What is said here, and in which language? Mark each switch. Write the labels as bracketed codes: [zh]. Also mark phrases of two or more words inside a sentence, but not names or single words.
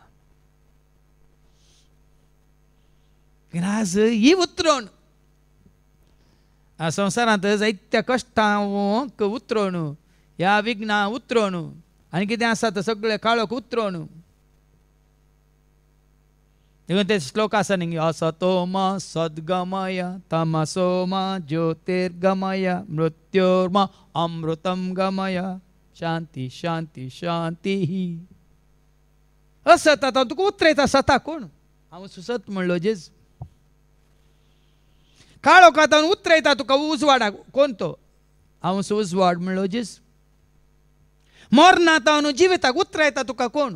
[kok] आज ही उतरोवन संवसारांत जायत्या कश्टांक उतरोवन ह्या विघ्नां उतरोवन आनी कितें आसा तें सगळें काळोख उतरोवन देखून ते श्लोक आसा न्ही [sa] असतो मा सद्गमय तमसो मा ज्योतिर्गमय मृत्योर्मा अमृतं गमय शांती शांती शांती. [kok] असत आतां तुका उतरयता सता कोण. हांव सुसत म्हणलो जेजू. काळो कातान उतरयता तुका उजवाडाक कोण तो? हांव उजवाड म्हणलो जेजू. मरणांतावन जिविताक उतरयता तुका कोण?